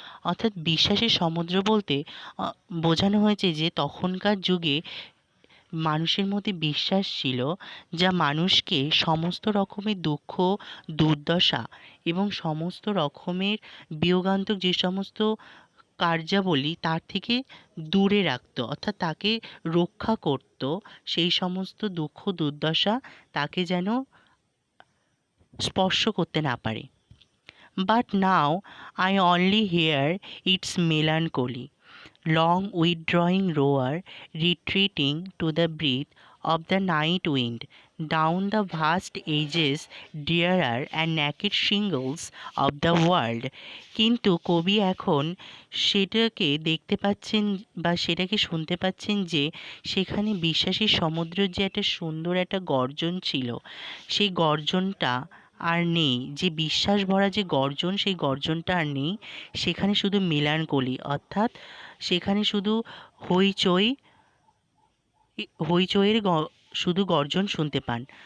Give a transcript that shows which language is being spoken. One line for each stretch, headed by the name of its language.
Bangla: অর্থাৎ বিশ্বাসের সমুদ্র বলতে বোঝানো হয়েছে যে তখনকার যুগে মানুষের মধ্যে বিশ্বাস ছিল, যা মানুষকে সমস্ত রকমের দুঃখ দুর্দশা এবং সমস্ত রকমের বিয়োগান্তক যে সমস্ত কার্যাবলী তার থেকে দূরে রাখত, অর্থাৎ তাকে রক্ষা করত, সেই সমস্ত দুঃখ দুর্দশা তাকে যেন স্পর্শ করতে না পারে।
English: But now I only hear its melancholy, long withdrawing roar, retreating to the breath of the night wind down the vast edges, drearer and naked shingles of the world.
Bangla: কিন্তু কবি এখন সেটাকে দেখতে পাচ্ছেন বা সেটাকে শুনতে পাচ্ছেন যে সেখানে বিশ্বাসী সমুদ্রের যে একটা সুন্দর একটা গর্জন ছিল, সেই গর্জনটা আর নেই। যে বিশ্বাস ভরা যে গর্জন, সেই গর্জনটা আর নেই। সেখানে শুধু মেলানকোলি, অর্থাৎ সেখানে শুধু হইচই হইচইয়ের শুধু গর্জন শুনতে পান।